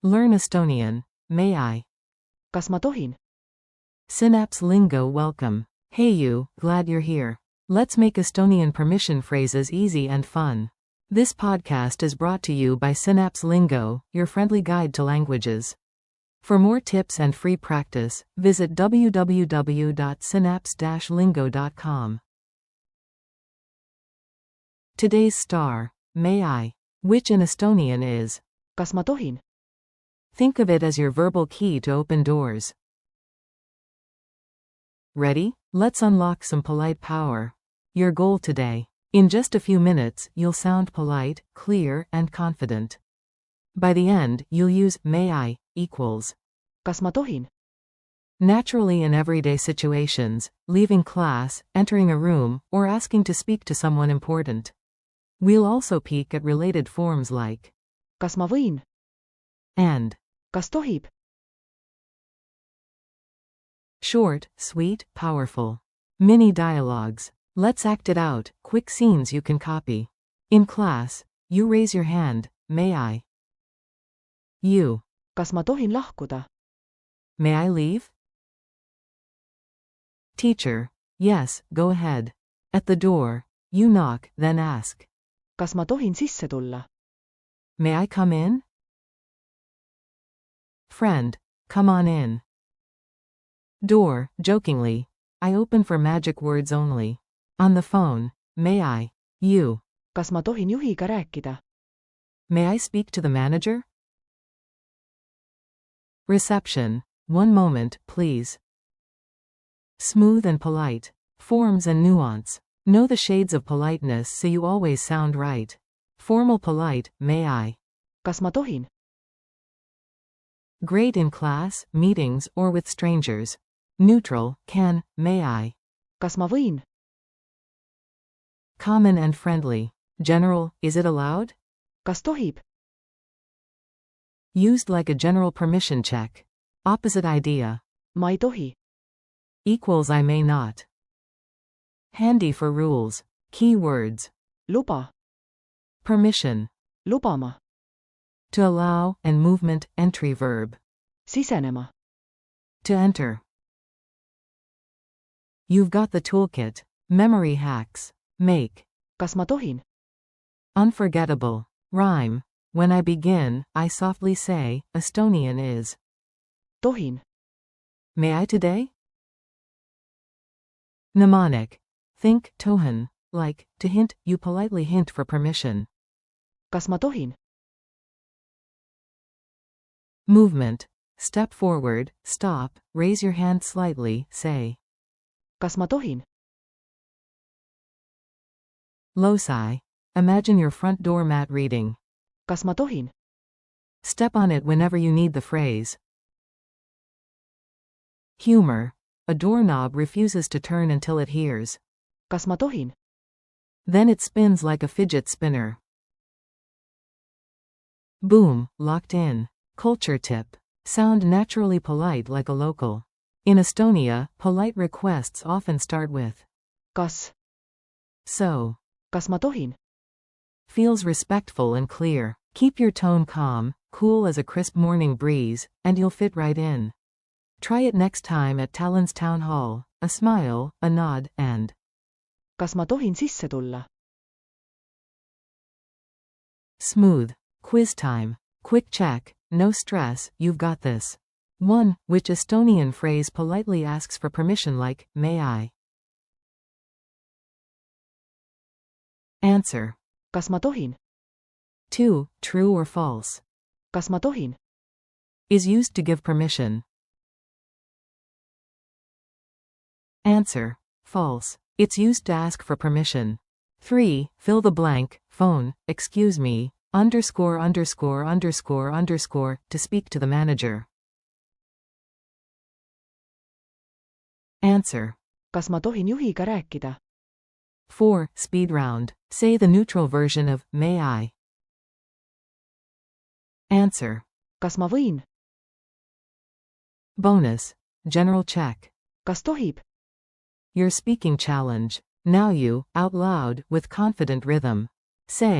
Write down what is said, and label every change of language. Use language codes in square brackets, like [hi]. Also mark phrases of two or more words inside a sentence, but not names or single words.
[en] Learn Estonian. May I? [et] Kas ma tohin? [en] Synapse Lingo welcome. Hey you, glad you're here. Let's make Estonian permission phrases easy and fun. This podcast is brought to you by Synapse Lingo, your friendly guide to languages. For more tips and free practice, visit www.synapse-lingo.com. Today's star, may I, which in Estonian is, [et] Kas ma tohin? [en] think of it as your verbal key to open doors. Ready? Let's unlock some polite power. Your goal today. In just a few minutes, you'll sound polite, clear, and confident. By the end, you'll use may I equals. [et] Kas ma tohin? [en] Naturally in everyday situations, leaving class, entering a room, or asking to speak to someone important. We'll also peek at related forms like [et] Kas ma võin? [en] and. [et] Kas tohib? [en] Short, sweet, powerful. Mini dialogues. Let's act it out, quick scenes you can copy. In class, you raise your hand, may I? You. [et] Kas ma tohin lahkuda? [en] May I leave? Teacher. Yes, go ahead. At the door, you knock, then ask. [et] Kas ma tohin sisse tulla? [en] May I come in? Friend. Come on in. Door, jokingly. I open for magic words only. On the phone, may I? You. [et] Kas ma tohin juhiga rääkida? [en] May I speak to the manager? Reception. One moment, please. Smooth and polite. Forms and nuance. Know the shades of politeness so you always sound right. Formal polite, may I? [et] Kas ma tohin? [en] Great in class, meetings, or with strangers. Neutral, can, may I? [et] Kas ma võin? [en] Common and friendly. General, is it allowed? [et] Kas tohib? [en] Used like a general permission check. Opposite idea. [et] Ma ei tohi. [en] Equals I may not. Handy for rules. Key words. Luba. Permission. Lubama. To allow, and movement, entry verb. Sisenema. To enter. You've got the toolkit. Memory hacks. Make. [et] Kas ma tohin? [en] Unforgettable. Rhyme. When I begin, I softly say, Estonian is. Tohin. May I today? Mnemonic. Think, tohin, like, to hint, you politely hint for permission. [et] Kas ma tohin? [en] Movement. Step forward, stop, raise your hand slightly, say. [et] Kas ma tohin? [en] Loci. Imagine your front door mat reading. [et] Kas ma tohin? [en] Step on it whenever you need the phrase. Humor. A doorknob refuses to turn until it hears. [et] Kas ma tohin? [en] Then it spins like a fidget spinner. Boom, locked in. Culture tip. Sound naturally polite like a local. In Estonia, polite requests often start with Kas? so. [et] Kas ma tohin? [en] Feels respectful and clear. Keep your tone calm, cool as a crisp morning breeze, and you'll fit right in. Try it next time at Tallinn's Town Hall. A smile, a nod, and [et] Kas ma tohin sisse tulla? [en] smooth. Quiz time. Quick check. No stress, you've got this. 1. Which Estonian phrase politely asks for permission like, may I? Answer. [et] Kas ma tohin? [en] 2. True or false. [et] Kas ma tohin? [en] Is used to give permission. Answer. False. It's used to ask for permission. 3. Fill the blank, phone, excuse me, underscore underscore underscore underscore, to speak to the manager. Answer. [et] Kas ma tohin juhiga rääkida? [en] 4. Speed round. Say the neutral version of, may I? Answer. [et] Kas ma võin? [en] Bonus. General check. [et] Kas tohib? [en] Your speaking challenge. Now you, out loud, with confident rhythm.